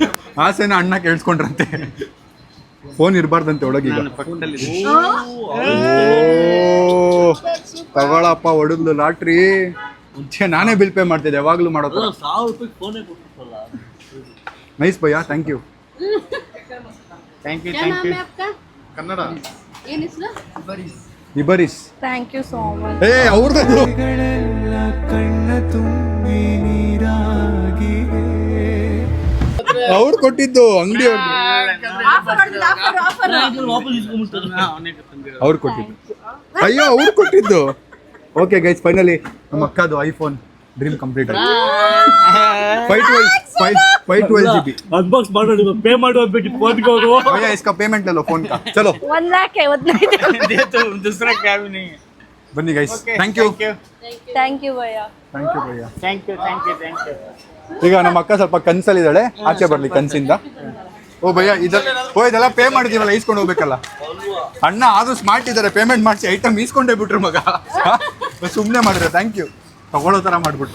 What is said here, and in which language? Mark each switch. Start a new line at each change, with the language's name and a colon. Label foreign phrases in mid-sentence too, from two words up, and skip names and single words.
Kannada: ಆಸೆನ ಅಣ್ಣ ಕೇಳಿಸ್ಕೊಂಡ್ರಂತೆ. ಫೋನ್ ಇರಬಾರ್ದಂತೆ ಒಳಗೀಗ. ತಗೊಳಪ್ಪ ಹೊಡೆದ್ಲು ಲಾಟ್ರಿ. ನಾನೇ
English: bill pay
Kannada: ಮಾಡ್ತಿದ್ದೆ ಯಾವಾಗ್ಲೂ ಮಾಡೋ ಥರ. 1000 ರೂಪಾಯಿ ಫೋನೇ ಕೊಟ್ಟಿರಲ್ಲ. ನೈಸ್ ಭಯ್ಯ,
English: thank you. thank you
Hindi: क्या
English: ಥ್ಯಾಂಕ್
Hindi: नाम
English: ಯು
Hindi: है आपका?
Kannada: ಕನ್ನಡ ಏನ್ ಹೆಸರು? ಇಬರೀಸ್.
English: thank you so much.
Kannada: ಏ ಅವ್ರದ್ದು ಅವ್ರು ಕೊಟ್ಟಿದ್ದು ಅಂಗಡಿ ಆಫರ್ ಮಾಡಿದ್ರು, ಆಫರ್ ವಾಪಸ್ ಇಸ್ಕೊಂಡ್ಬಿಡ್ತಾರೆ. ಅವ್ರು ಕೊಟ್ಟಿದ್ದು. ಅಯ್ಯೋ ಅವ್ರು ಕೊಟ್ಟಿದ್ದು.
English: okay guys,
Kannada: ಫೈನಲಿ ನಮ್ಮ ಅಕ್ಕದು
English: iPhone dream complete
Kannada: ಆಯ್ತು. 512 GB. ಅನ್ಬಾಕ್ಸ್ ಮಾಡೋದು ಪೇ ಮಾಡಿ ಹೋಗ್ಬಿಟ್ಟು ಫೋನ್ಗೆ ಹೋಗು.
Hindi: भैया इसका पेमेंट ले लो फोन का. चलो 1,55,000. दूसरा क्या भी नहीं है. बन्नी गाइस,
English: thank you thank you ಭಯ್ಯ.
Hindi: भैया.
English: thank you
Kannada: ಈಗ ನಮ್ಮ ಅಕ್ಕ ಸ್ವಲ್ಪ ಕನ್ಸಲ್ಲಿದ್ದಾಳೆ, ಆಚೆ ಬರ್ಲಿ ಕನ್ಸಿಂದ. ಓ ಭಯ್ಯ ಇದೆಲ್ಲ ಪೇ ಮಾಡಿದೀವಲ್ಲ, ಈಸ್ಕೊಂಡು ಹೋಗ್ಬೇಕಲ್ಲ. ಅಣ್ಣ ಆದ್ರೂ ಸ್ಮಾರ್ಟ್ ಇದ್ದಾರೆ, ಪೇಮೆಂಟ್ ಮಾಡಿಸಿ ಐಟಮ್ ಈಸ್ಕೊಂಡೇ ಬಿಟ್ರು ಮಗ. ಸುಮ್ಮನೆ ಮಾಡಿದ್ರೆ
English: thank you,
Kannada: ತಗೊಳ್ಳೋ ಥರ ಮಾಡಿಬಿಟ್ರು.